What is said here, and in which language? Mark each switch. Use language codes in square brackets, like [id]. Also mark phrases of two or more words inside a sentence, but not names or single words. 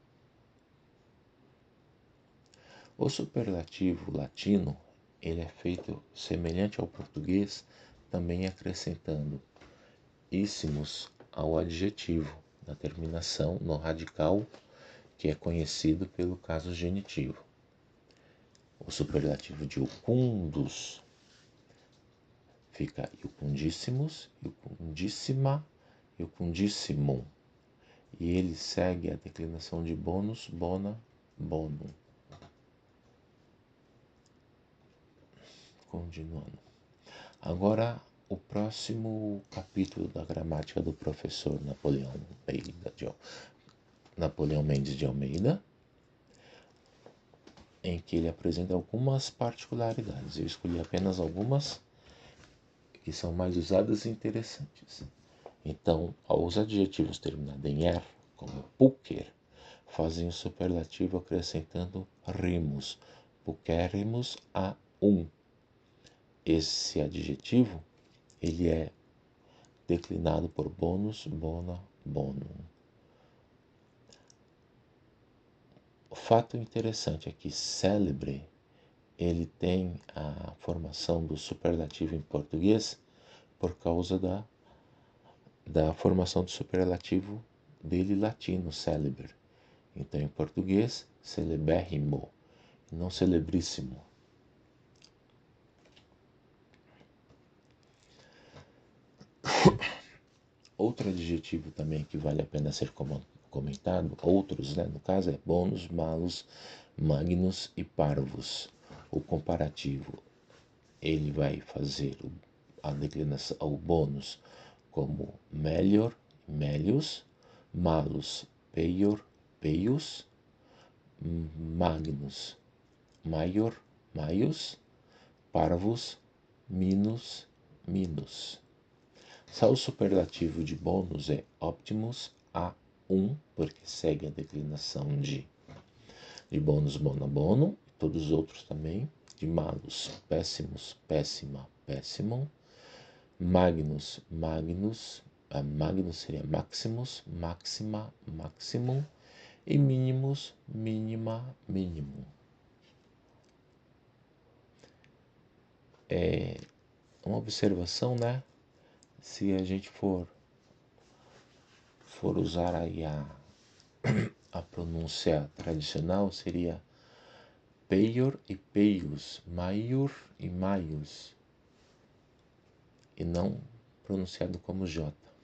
[pt] O superlativo latino, ele é feito semelhante ao português, também acrescentando íssimos ao adjetivo, na terminação, no radical, que é conhecido pelo caso genitivo. O superlativo de iucundos fica [la] iucundíssimos, iucundíssima, iucundissimum. [pt] E ele segue a declinação de [la] bonus, bona, bonum. [pt] Continuando. Agora, o próximo capítulo da gramática do professor Napoleão Mendes de Almeida, em que ele apresenta algumas particularidades. Eu escolhi apenas algumas que são mais usadas e interessantes. Então, os adjetivos terminados em er, como púquer, fazem o superlativo acrescentando rimos, puquérrimos a Esse adjetivo, ele é declinado por [la] bonus, bona, bonum. [pt] O fato interessante é que célebre, ele tem a formação do superlativo em português por causa da formação do superlativo dele latino, célebre. Então, em português, celebérrimo, não celebríssimo. Outro adjetivo também que vale a pena ser comentado, outros, no caso, é [la] bonus, malus, magnus [pt] e parvus. O comparativo, ele vai fazer a declinação, o bônus, como melhor, [la] melius, malus, peior, peius, magnus, maior, maius, parvus, minus, minus. [pt] Só o superlativo de bônus é optimus a porque segue a declinação de [la] bônus, bona, bono, [pt] todos os outros também, de [la] malus, péssimos, péssima, péssimum, magnus, magnus, magnus [pt] seria [la] maximus, maxima, maximum, e minimus, mínima, mínimo. [pt] Uma observação, se a gente for usar aí a pronúncia tradicional, seria peior e peius, maior e maius, e não pronunciado como J.